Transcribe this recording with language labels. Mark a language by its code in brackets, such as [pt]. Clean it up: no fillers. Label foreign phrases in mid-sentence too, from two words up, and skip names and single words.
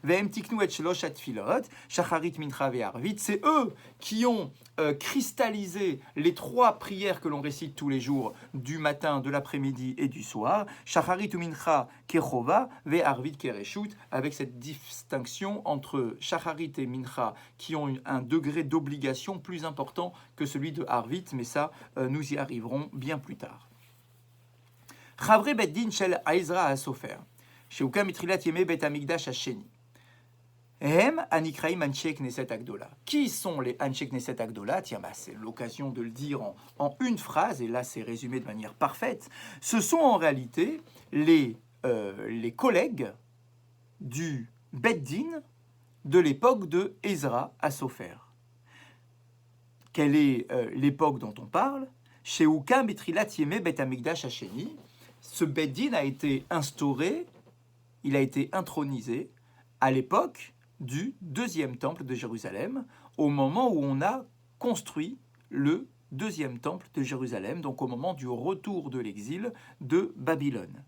[fr] C'est eux qui ont cristallisé les 3 prières que l'on récite tous les jours, du matin, de l'après-midi et du soir. Shacharit ou [he] מנחה כחובה, וערבית כרשות, [fr] avec cette distinction entre Shacharit et mincha qui ont un degré d'obligation plus important que celui de Arvit, mais ça, nous y arriverons bien plus tard. [he] חברי בית דין של עזרא הסופר, שהוקם מתחילת ימי בית המקדש השני. הם הנקראים אנשי כנסת הגדולה. [fr] Qui sont les [he] אנשי כנסת הגדולה? [fr] Tiens, c'est l'occasion de le dire en une phrase, et là c'est résumé de manière parfaite. Ce sont en réalité les collègues du Beit Din de l'époque de Ezra à Sofer. Quelle est l'époque dont on parle? [he] שהוקם בתחילת ימי בית המקדש השני. [fr] Ce Beit Din a été instauré, il a été intronisé à l'époque du 2e temple de Jérusalem, au moment où on a construit le 2e temple de Jérusalem, donc au moment du retour de l'exil de Babylone.